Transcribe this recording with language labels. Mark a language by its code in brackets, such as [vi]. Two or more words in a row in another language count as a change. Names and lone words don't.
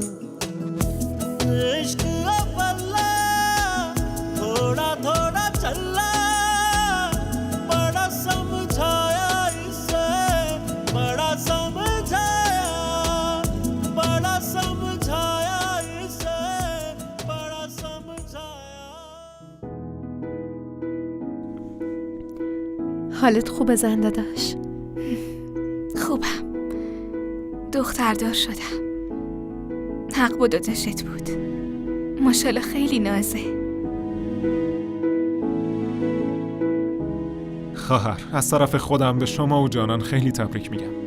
[hi] इश्क अव्वला थोड़ा थोड़ा चला, बड़ा समझाया इसे, बड़ा समझाया, बड़ा समझाया इसे, बड़ा समझाया. [fa] حالت خوبه زن داداش؟ خوبم، دختردار شدم. حق با داداشت بود، ماشاءالله خیلی نازه. خواهر، از طرف خودم به شما و جانان خیلی تبریک میگم.